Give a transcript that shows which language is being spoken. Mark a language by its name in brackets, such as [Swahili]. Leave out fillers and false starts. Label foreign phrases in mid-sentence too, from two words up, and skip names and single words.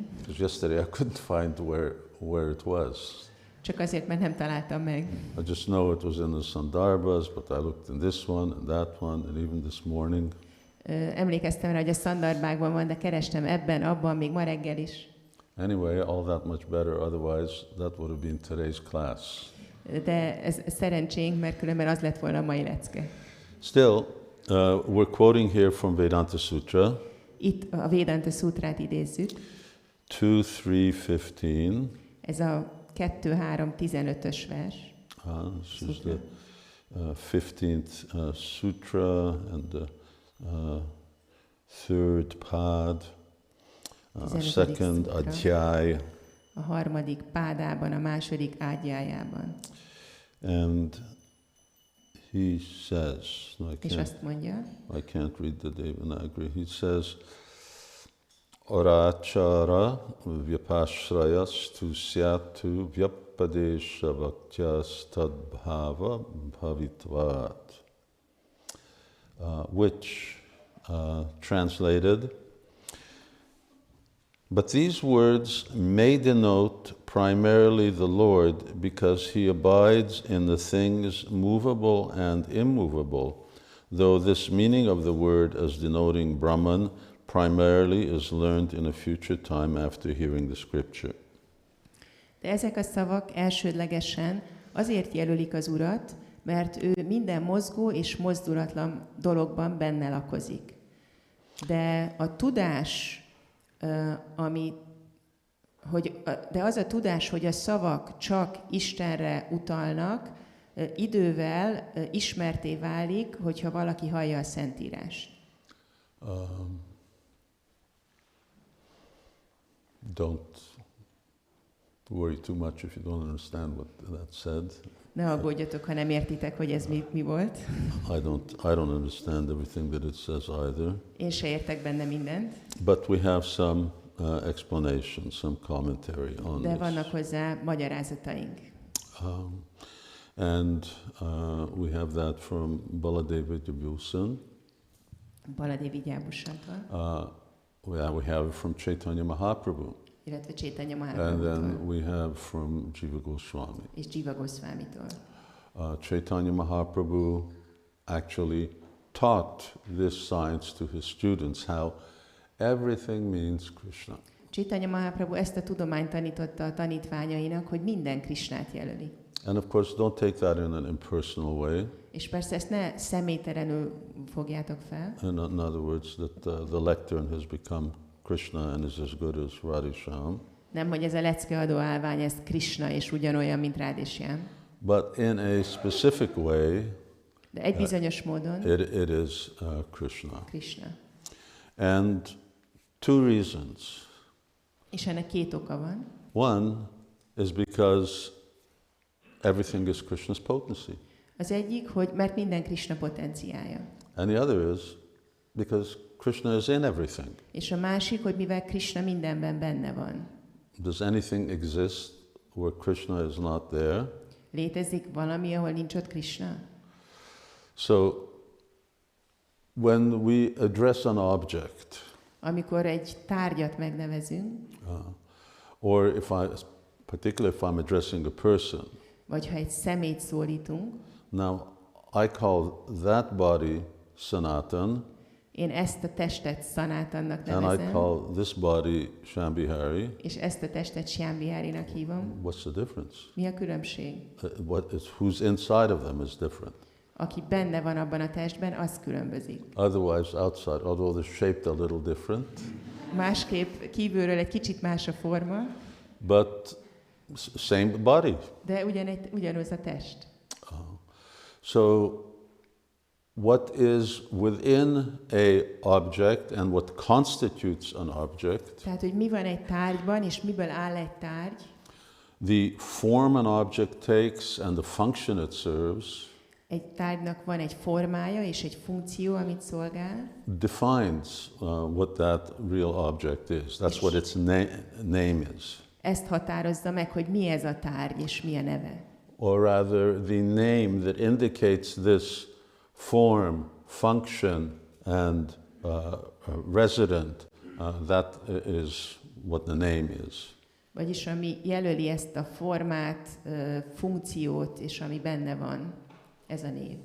[English] Because yesterday I couldn't find where it was. [Hungarian] Csak azért, mert nem találtam meg. [English] I just know it was in the Sandarbhas, but I looked in this one and that one, and even this morning. [Hungarian] Emlékeztem rá, hogy a Szandarbákban van, de kerestem ebben, abban, még ma reggel is. [English] Anyway, all that much better, otherwise that would have been today's class. [Hungarian] De ez szerencsénk, mert különben az lett volna a mai lecke. [English] Still, we're quoting here from Vedanta Sutra. [Hungarian] Itt a Vedanta Sutrát idézzük. [English] 2.3.15. [Hungarian] Ez a 2.3.15-ös vers. [English] This is the 15th sutra and the third pad, second adhyay. [Hungarian] A harmadik pádában, a második ádjájában. [English] And he says, [Hungarian] és azt mondja, [English] I can't read the Devanagari, he says, [Sanskrit] अराचर व्यपाश्रयस् तु स्यातु व्यपदेश वक्त्यस् तद्भाव भावित्वात्, [English] which translated, but these words may denote primarily the Lord because he abides in the things movable and immovable, though this meaning of the word as denoting Brahman primarily is learned in a future time after hearing the scripture. [Hungarian] De ezek a szavak elsődlegesen azért jelölik az Urat, mert ő minden mozgó és mozdulatlan dologban benne lakozik. De a tudás, de az a tudás, hogy a szavak csak Istenre utalnak, idővel ismerté válik, hogyha valaki hallja a Szentírást. [English] Don't worry too much if you don't understand what that said. [Hungarian] Ne aggódjatok, ha nem értitek, hogy ez mi volt. [English] I don't understand everything that it says either. [Hungarian] Én se értek benne mindent. [English] But we have some explanation, some commentary on [Hungarian] De [English] this. [Hungarian] vannak hozzá magyarázataink. [English] And we have that from Baladev Vidyabhusan. [Hungarian] Baladev Vidyabhusantól. [English] We have it from Chaitanya Mahaprabhu. [Hungarian] Illetve Chaitanya [English] And [Hungarian] Mahaprabhutól. [English] then we have from Jiva Goswami. [Hungarian] És Jiva Goswamitól. [English] Chaitanya Mahaprabhu actually taught this science to his students, how everything means Krishna. [Hungarian] Chaitanya Mahaprabhu ezt a tudományt tanította a tanítványainak, hogy minden Krisnát jelöli. [English] And of course, don't take that in an impersonal way. [Hungarian] És persze ezt ne személytelenül fogjátok fel. [English] In other words, that the lectern has become Krishna and is as good as Radhisham. [Hungarian] Nem, hogy ez a leckeadó állvány, ez Krishna és ugyanolyan, mint Radhisham. [English] But in a specific way, [Hungarian] de egy bizonyos módon [English] it is Krishna. [Hungarian] Krishna. [English] And two reasons. [Hungarian] És ennek két oka van. [English] One is because everything is Krishna's potency. [Hungarian] Az egyik, hogy mert minden Krishna potenciája. [English] And the other is because Krishna is in everything. [Hungarian] És a másik, hogy mivel Krishna mindenben benne van. [English] Does anything exist where Krishna is not there? [Hungarian] Létezik valami, ahol nincs ott Krishna? [English] So, when we address an object, [Hungarian] Amikor egy tárgyat megnevezünk, [English] or particularly if I'm addressing a person, [Hungarian] vagy ha egy személyt szólítunk, [English] now I call that body Sanatan, [Hungarian] én ezt a testet Sanatannak [English] and I [Hungarian] nevezem, [English] call this body Shambhihari. [Hungarian] és ezt a testet Shambhiharinak hívom. [English] What's the difference? [Hungarian] Mi a különbség? [English] Who's inside of them is different. [Hungarian] Aki benne van abban a testben, az különbözik. [English] Otherwise, outside, although they're shaped a little different, [Hungarian] Másképp kívülről egy kicsit más a forma, [English] but same body. [Hungarian] de ugyanaz a test. [English] So, what is within a object and what constitutes an object, [Hungarian] Tehát, hogy mi van egy tárgyban, és miből áll egy tárgy, [English] the form an object takes and the function it serves, [Hungarian] egy tárgynak van egy formája és egy funkció, amit szolgál, [English] defines what that real object is. That's what its name is. [Hungarian] ezt határozza meg, hogy mi ez a tárgy és mi a neve. [English] Or rather, the name that indicates this form, function, and resident, that is what the name is. [Hungarian] Vagyis ami jelöli ezt a formát, funkciót, és ami benne van, ez a név.